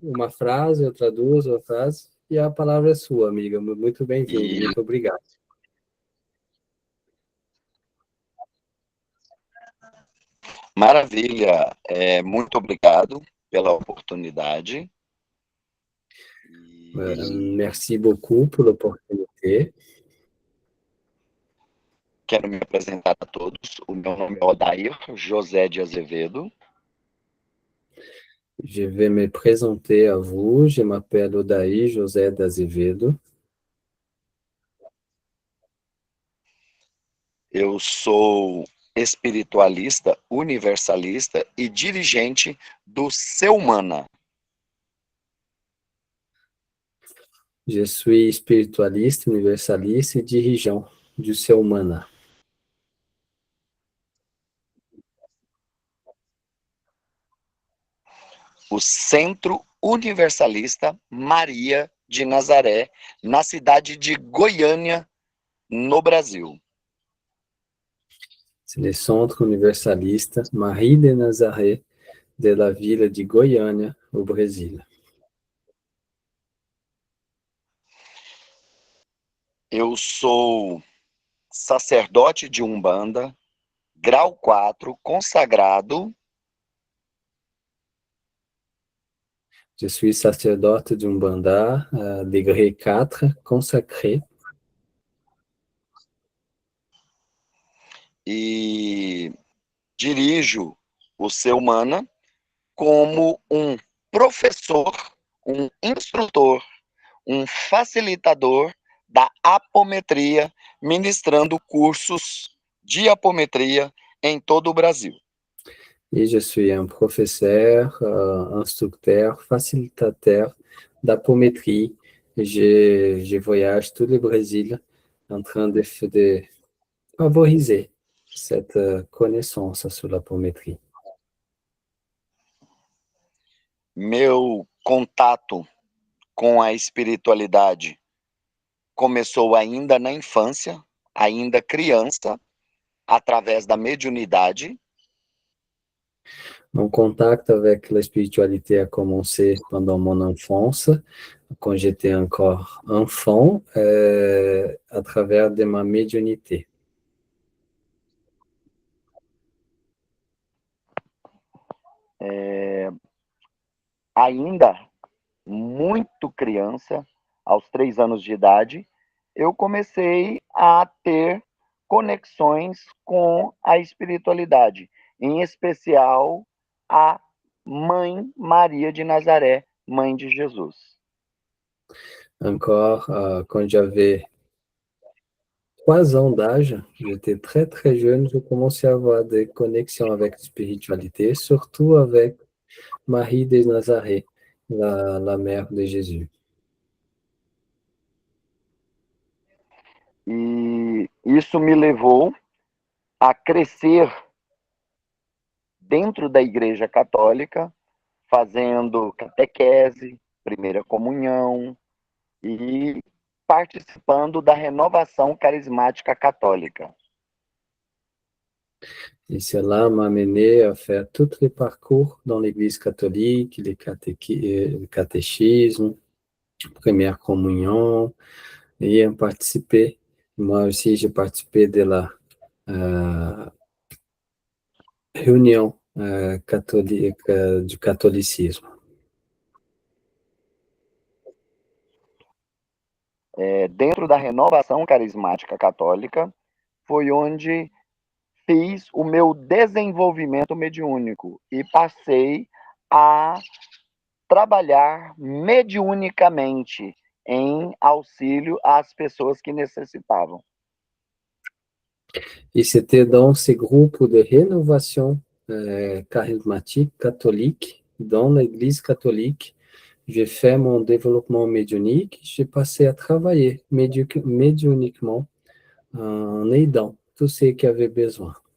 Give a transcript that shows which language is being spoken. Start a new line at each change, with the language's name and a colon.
Portuguese: Uma frase, eu traduzo a frase, e a palavra é sua, amiga. Muito bem-vindo, muito obrigado. Maravilha, muito obrigado pela oportunidade.
French: Merci beaucoup pour l'opportunité.
Portuguese: Quero me apresentar a todos. O meu nome é Odair José de Azevedo.
French: Je vais me présenter à vous. Je m'appelle Odair José d'Azevedo.
Portuguese: Eu sou espiritualista, universalista e dirigente do Seumana.
French: Je suis spiritualiste, universaliste et dirigeant du Seumana.
Portuguese: O Centro Universalista Maria de Nazaré, na cidade de Goiânia, no Brasil.
French: C'est le Centre Universaliste Marie de Nazaré de la ville de Goiânia, au Brasil.
Portuguese: Eu sou sacerdote de Umbanda, grau 4, consagrado.
French: Je suis sacerdote de Umbanda, degré 4, consacré.
Portuguese: E dirijo o Seumana como um professor, um instrutor, um facilitador da apometria, ministrando cursos de apometria em todo o Brasil.
French: Et je suis un professeur, instructeur, facilitateur d'apométrie. Je voyage tout le Brésil en train de favoriser cette connaissance sur l'apométrie.
Portuguese: Meu contato com a espiritualidade começou ainda na infância, ainda criança, através da mediunidade.
French: Mon contact avec la spiritualité a commencé pendant mon enfance, quand j'étais encore enfant, à travers de ma médiumnité.
Portuguese: Ainda muito criança, aos 3 anos de idade, eu comecei a ter conexões com a espiritualidade, em especial a Mãe Maria de Nazaré, Mãe de Jesus.
French: Encore, quand j'avais 3 ans d'âge, j'étais très très jeune, je commençais à avoir des connexions avec la spiritualité, surtout avec Marie de Nazaré, la mère de Jésus.
Portuguese: E isso me levou a crescer dentro da Igreja Católica, fazendo catequese, primeira comunhão e participando da renovação carismática católica.
French: Et cela m'a amené à faire tout le parcours dans l'Église catholique, le catéchisme, première communion, et à participer. Moi aussi, j'ai participé de la réunion
Portuguese: católica, de catolicismo. Dentro da renovação carismática católica, foi onde fiz o meu desenvolvimento mediúnico e passei a trabalhar mediunicamente em auxílio às pessoas que necessitavam.
French: Et c'était dans ces groupes de rénovation charismatique catholique, dans l'Église catholique, j'ai fait mon développement médiumnique, j'ai passé à travailler médiumniquement en aidant tous ceux qui avaient besoin.